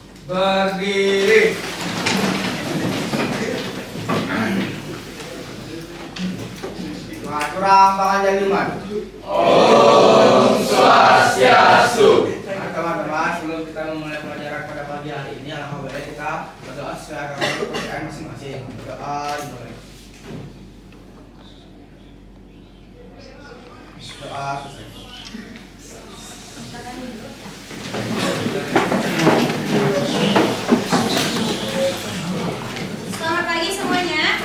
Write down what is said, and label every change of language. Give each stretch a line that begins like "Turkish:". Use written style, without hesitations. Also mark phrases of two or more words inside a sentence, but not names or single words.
Indonesian: Berdiri. Kurang bakal jadi man.
Balinese: Om Swastiastu.
Indonesian: Nah, teman-teman, sebelum kita memulai pelajaran pada pagi hari ini, alangkah baiknya kita berdoa sesuai agama kepercayaan masing-masing. Berdoa dimulai. Doa selesai. Selamat pagi semuanya.